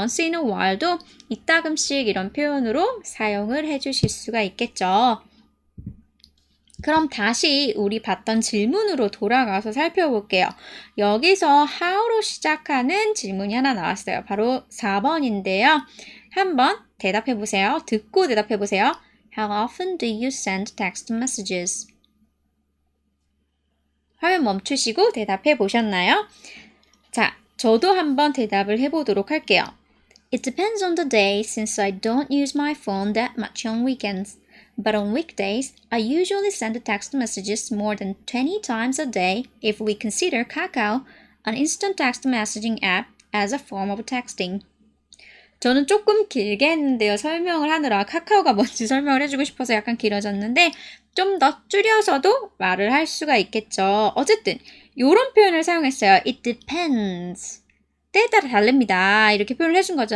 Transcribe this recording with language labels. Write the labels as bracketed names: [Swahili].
[English] once in a while [Korean] 도 이따금씩 이런 표현으로 사용을 해주실 수가 있겠죠. 그럼 다시 우리 봤던 질문으로 돌아가서 살펴볼게요. 여기서 how로 시작하는 질문이 하나 나왔어요. 바로 4번인데요. 한번 대답해 보세요. 듣고 대답해 보세요. [English] How often do you send text messages? [Korean] 화면 멈추시고 대답해 보셨나요? 자, 저도 한번 대답을 해보도록 할게요. [English] It depends on the day since I don't use my phone that much on weekends. But on weekdays, I usually send text messages more than 20 times a day if we consider Kakao, an instant text messaging app, as a form of texting. [Korean] 저는 조금 길게 했는데요. 설명을 하느라 카카오가 뭔지 설명을 해주고 싶어서 약간 길어졌는데 좀 더 줄여서도 말을 할 수가 있겠죠. 어쨌든 이런 표현을 사용했어요. [English] It depends. [Korean] 때에 따라 다릅니다. 이렇게 표현을 해준 거죠.